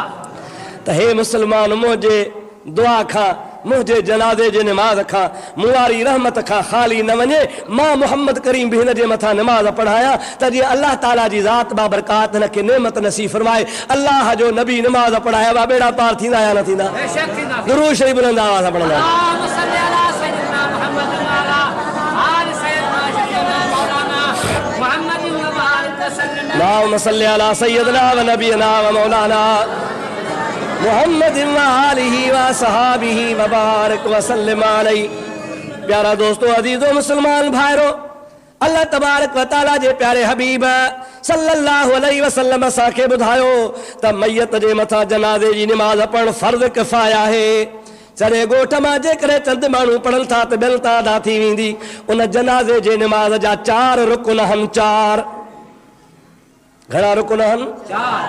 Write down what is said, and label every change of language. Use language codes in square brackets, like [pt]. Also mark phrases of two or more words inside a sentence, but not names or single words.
[sd] त हे मुस्लमान, मुंहिंजे दुआ खां, मुंहिंजे जनाज़े जे निमाज़ खां, मूं वारी रहमत खां ख़ाली न वञे। मां मोहम्मद करीम बि हिन जे मथां निमाज़ पढ़ायां त जीअं अल्लाह ताला जी ज़ात बाबरकात हिनखे नेमत नसीब फरमाए। अल्लाह जो नबी निमाज़ पढ़ाया वा बेड़ा पार थींदा या न थींदा? दुरूद शरीफ बुलंद आवाज़ सां पढ़ंदा। [ar] اللهم صل على سيدنا ونبينا ومولانا محمد وآله وصحابه وبارك وسلم عليه. [sd] प्यारा दोस्तों, अजीजो मुसलमान भाइरो, अल्लाह तबारक व तआला जे प्यारे हबीब [ar] صلى الله عليه وسلم [sd] असांखे ॿुधायो त मैयत जे मथां जनाज़े जी निमाज़ पढ़णु फर्ज़ किफ़ाया आहे। सॼे ॻोठ मां जेकॾहिं चंद माण्हू पढ़नि था त ॿियनि तां अदा थी वेंदी। उन जनाज़े जे निमाज़ जा 4 रुकन आहिनि। 4 घणा रुकन आहिनि? 4।